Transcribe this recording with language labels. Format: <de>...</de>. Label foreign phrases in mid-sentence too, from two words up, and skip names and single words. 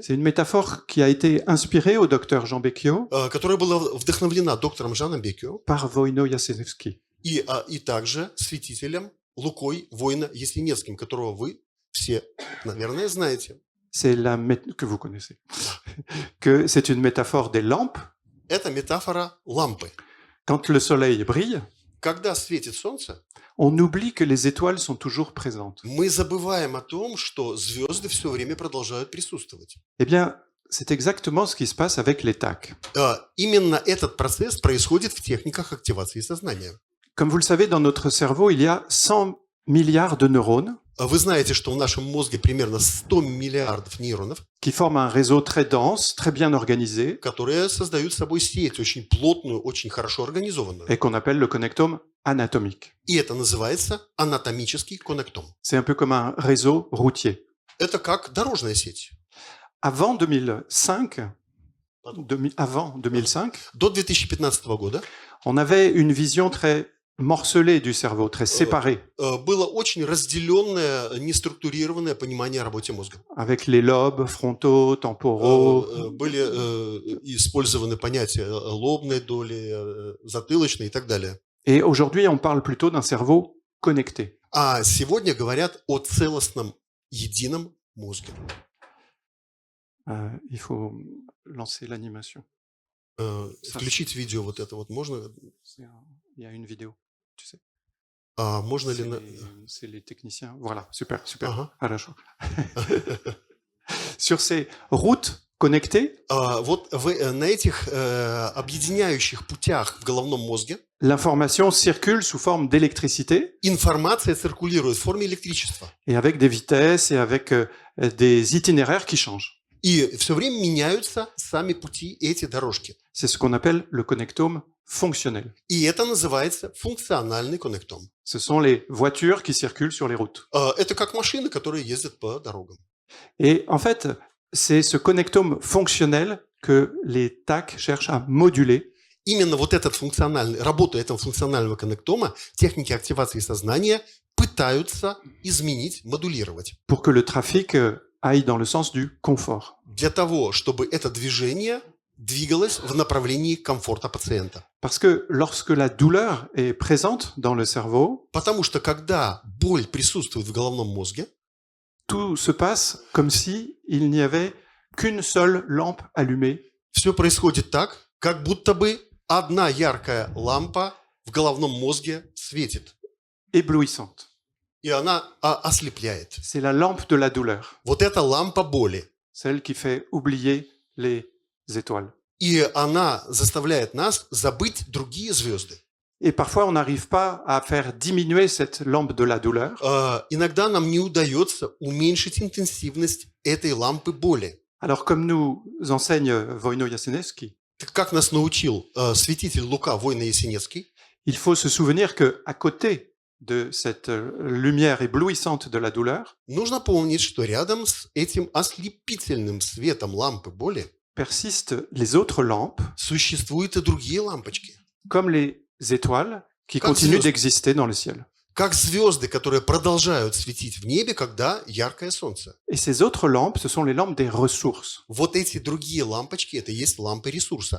<fr>C'est une métaphore qui a été inspirée au docteur Jean Becchio</fr> <ru>которая была вдохновлена доктором Жаном Беккио</ru> <fr>par Wojno Jasenewski.</fr> <ru>и также святителем Лукой Войно-Ясеневским, которого вы все, наверное, знаете.</ru> <fr>C'est que vous connaissez. Que c'est une métaphore des lampes.</fr> <ru>Это метафора лампы.</ru> <fr>Quand le soleil brille,</fr> <ru>Когда sветит солнце,</ru> <fr>on oublie que les étoiles sont toujours présentes.</fr> <ru>мы забываем о том, что звезды все время продолжают присутствовать.</ru> <fr>Eh bien, c'est exactement ce qui se passe avec les TAC.</fr> <ru>Именно этот процесс происходит в техниках активации сознания.</ru> <fr>Comme vous le savez, dans notre cerveau, il y a 100 milliards de neurones</fr> <ru>Вы знаете, что в нашем мозге примерно 100 миллиардов нейронов,</ru> <fr>qui forment un réseau très dense, très bien organisé,</fr> <ru>которые создают собой сеть, очень плотную, очень хорошо организованную.</ru> <fr>et qu'on appelle le connectome anatomique.</fr> <ru>И это называется анатомический коннектом.</ru> <fr>C'est un peu comme un réseau routier.</fr> <ru>Это как дорожная сеть.</ru> <fr>Avant 2005,</fr> <ru>До 2015 года</ru> <fr>on avait une vision très morcelée du cerveau, très séparée,</fr> <ru>было очень разделенное, неструктурированное понимание о работе мозга.</ru> <fr>avec les lobes frontaux, temporaux,</fr> <ru>Были использованы понятия лобной доли, затылочной и так далее.</ru> <fr>et aujourd'hui on parle plutôt d'un cerveau connecté.</fr> <ru>А сегодня говорят о целостном, едином мозге.</ru> <fr>Il faut lancer l'animation.</fr> <ru>Включить видео вот это вот можно?</ru> <fr>Il y a une vidéo, tu sais.</fr> <ru>Можно ли...</ru> <fr>C'est les techniciens. Voilà, super, super.</fr> <ru>Ага. Хорошо.</ru> <fr>Sur ces routes connectées,</fr> <ru>Вот на этих объединяющих путях в головном мозге</ru> <fr>l'information circule sous forme d'électricité</fr> <ru>информация циркулирует в форме электричества.</ru> <fr>et avec des vitesses et avec des itinéraires qui changent.</fr> <ru>И все время меняются сами пути, эти дорожки.</ru> <fr>C'est ce qu'on appelle le connectome fonctionnel.</fr> <ru>И это называется функциональный коннектом.</ru> <fr>Ce sont les voitures qui circulent sur les routes.</fr> <ru>Это как машины, которые ездят по дорогам.</ru> <fr>Et en fait, c'est ce connectome fonctionnel que les TAC cherchent à moduler</fr> <ru>Именно вот этот функциональный, работу этого функционального коннектома техники активации сознания пытаются изменить, модулировать.</ru> <fr>pour que le trafic aille dans le sens du confort.</fr> <ru>Для того, чтобы это движение двигалось в направлении комфорта пациента.</ru> <fr>Parce que lorsque la douleur est présente dans le cerveau,</fr> <ru>Потому что когда боль присутствует в головном мозге,</ru> <fr>tout se passe comme si il n'y avait qu'une seule lampe allumée</fr> <ru>все происходит так, как будто бы одна яркая лампа в головном мозге светит,</ru> <fr>éblouissante.</fr> <ru>и она ослепляет.</ru> <fr>C'est la lampe de la douleur,</fr> <ru>Вот это лампа боли.</ru> <fr>celle qui fait oublier les étoiles.</fr> <ru>И она заставляет нас забыть другие звезды.</ru> <fr>Et parfois, on n'arrive pas à faire diminuer cette lampe de la douleur</fr> <ru>Иногда нам не удается уменьшить интенсивность этой лампы боли.</ru> <fr>Alors, comme nous enseigne Wojno Jasenevski,</fr> <ru>Как нас научил святитель Лука Войно-Ясенецкий,</ru> <fr>il faut se souvenir que à côté de cette lumière éblouissante de la douleur,</fr> <ru>нужно помнить, что рядом с этим ослепительным светом лампы боли</ru> <fr>persistent les autres lampes,</fr> <ru>существуют и другие лампочки.</ru> <fr>comme les étoiles qui</fr> <ru>Как</ru> <fr>continuent</fr> <ru>звезды.</ru> <fr>d'exister dans le ciel.</fr> <ru>Как звезды, которые продолжают светить в небе, когда яркое солнце.</ru> <fr>Et ces autres lampes, ce sont les lampes des ressources,</fr> <ru>Вот эти другие лампочки – это и есть лампы ресурса,</ru>